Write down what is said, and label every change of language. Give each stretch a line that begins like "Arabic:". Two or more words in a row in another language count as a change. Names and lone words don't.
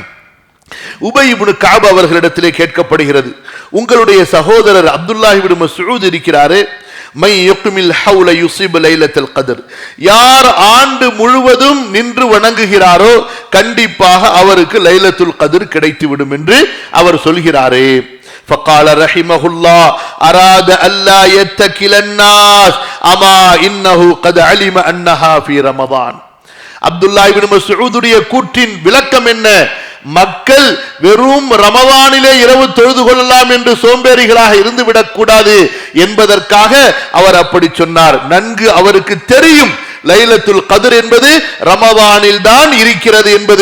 Tamil: உபை இப்னு கஅப் அவர்களிடத்திலே கேட்கப்படுகிறது, உங்களுடைய சகோதரர் அப்துல்லாஹ் இப்னு மஸ்ஊத் இருக்கிறாரே,
Arabic: من يقم الحول يصب ليلة القدر,
Tamil: யார் ஆண்டு முழுவதும் நின்று வணங்குகிறாரோ கண்டிப்பாக அவருக்கு
Arabic: ليلة القدر
Tamil: கிடைத்துவிடும் என்று அவர் சொல்கிறாரே.
Arabic: فقال رحمه الله أراد ألا يتكل الناس أما إنه قد علم أنها في رمضان.
Tamil: அப்துல்லாஹ் இப்னு மஸ்ஊதுடைய கூற்றின் விளக்கம் என்ன? மக்கள் வெறும் ரமதானிலே இரவு தொழுது கொள்ளலாம் என்று சோம்பேறிகளாக இருந்து விடக்கூடாது என்பதற்காக அவர் அப்படி சொன்னார். நன்கு அவருக்கு தெரியும்
Arabic: ليلة القدر
Tamil: என்பது ரமதானில் தான் இருக்கிறது என்பது.